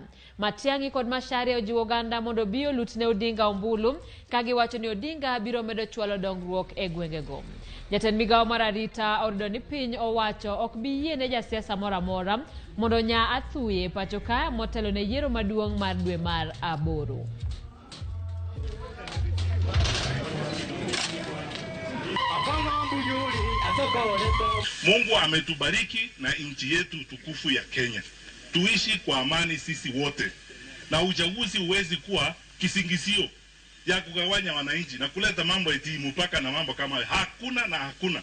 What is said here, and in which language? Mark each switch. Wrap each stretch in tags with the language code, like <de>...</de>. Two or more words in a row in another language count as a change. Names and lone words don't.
<luo>Matiang'i kod Macharia ojiwo oganda mondo bi olutne Odinga ombulu ka giwacho ni Odinga biro medo chwalo dongruok e gwengego. Jatend migao mar arita ordo ni piny owacho ok bi yiene jasiasa moramora mondo nya athuye pacho ka motelo ne yiero maduong' mar dwe mar aboro.</luo> <sw>Mungu ametubariki na nchi yetu tukufu ya Kenya. Tuishi kwa amani sisi wote. Na uchaguzi huwezi kuwa kisingizio ya kugawanya wananchi na kuleta mambo eti mpaka na mambo kama hakuna.</sw>